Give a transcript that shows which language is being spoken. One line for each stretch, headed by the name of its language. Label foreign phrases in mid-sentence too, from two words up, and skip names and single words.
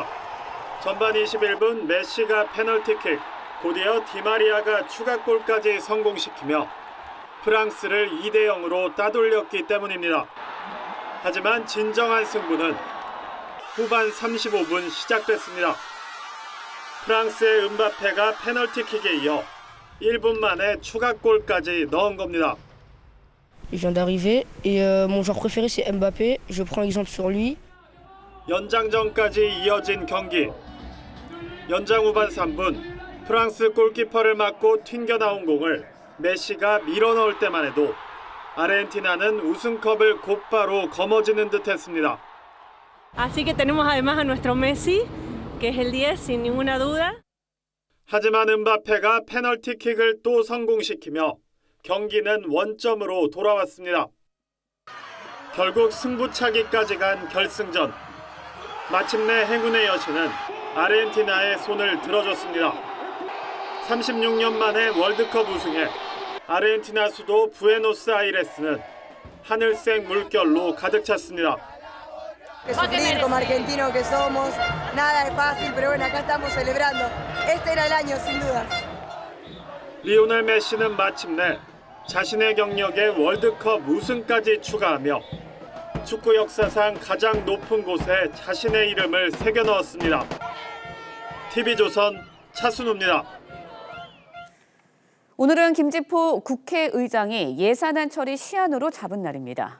Korean: 전반 21분 메시가 페널티킥, 곧이어 디마리아가 추가골까지 성공시키며 프랑스를 2대0으로 따돌렸기 때문입니다. 하지만 진정한 승부는 후반 35분 시작됐습니다. 프랑스의 음바페가 페널티킥에 이어 1분 만에 추가골까지 넣은 겁니다.
French: Je viens d'arriver et mon joueur préféré c'est Mbappé. Je prends exemple sur lui.
Korean: 연장전까지 이어진 경기. 연장 후반 3분 프랑스 골키퍼를 맞고 튕겨나온 공을 메시가 밀어넣을 때만 해도 아르헨티나는 우승컵을 곧바로 거머쥐는 듯했습니다.
Spanish: Así que tenemos además a nuestro Messi, que es el 10 sin ninguna duda.
Korean: 하지만 음바페가 페널티킥을 또 성공시키며 경기는 원점으로 돌아왔습니다. 결국 승부차기까지 간 결승전. 마침내 행운의 여신은 아르헨티나의 손을 들어줬습니다. 36년 만에 월드컵 우승에 아르헨티나 수도 부에노스아이레스는 하늘색 물결로 가득 찼습니다.
Spanish: Sufrir como argentinos que somos, nada es fácil, pero bueno, acá estamos celebrando. Este era el año, sin dudas.
Korean: 리오넬 메시는 마침내 자신의 경력에 월드컵 우승까지 추가하며 축구 역사상 가장 높은 곳에 자신의 이름을 새겨 넣었습니다. TV조선 차순우입니다. 오늘은 김지포 국회의장이 예산안 처리 시한으로 잡은 날입니다.